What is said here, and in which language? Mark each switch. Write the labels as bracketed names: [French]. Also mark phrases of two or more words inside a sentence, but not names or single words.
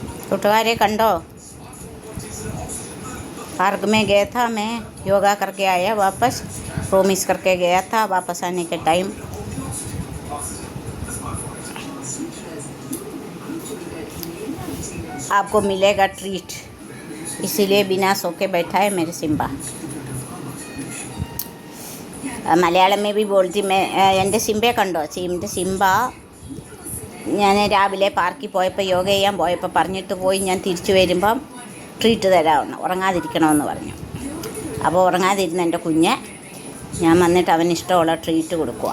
[Malayalam] കൂട്ടുകാരെ കണ്ടോ? [Hindi] पार्क में गया था मैं, योगा करके आया, वापस प्रोमिस करके गया था, वापस आने के टाइम आपको मिलेगा ट्रीट, इसीलिए बिना सो के बैठा है मेरे सिम्बा। മലയാളം में भी बोलती मैं। [Malayalam] എൻ്റെ സിംബയെ കണ്ടോ? എൻ്റെ സിംബ ഞാൻ രാവിലെ പാർക്കിൽ പോയപ്പോൾ യോഗ ചെയ്യാൻ പോയപ്പോൾ പറഞ്ഞിട്ട് പോയി, ഞാൻ തിരിച്ചു വരുമ്പം ട്രീറ്റ് തരാമെന്ന്, ഉറങ്ങാതിരിക്കണമെന്ന് പറഞ്ഞു. അപ്പോൾ ഉറങ്ങാതിരുന്ന എൻ്റെ കുഞ്ഞ് ഞാൻ വന്നിട്ട് അവന് ഇഷ്ടമുള്ള ട്രീറ്റ് കൊടുക്കുക.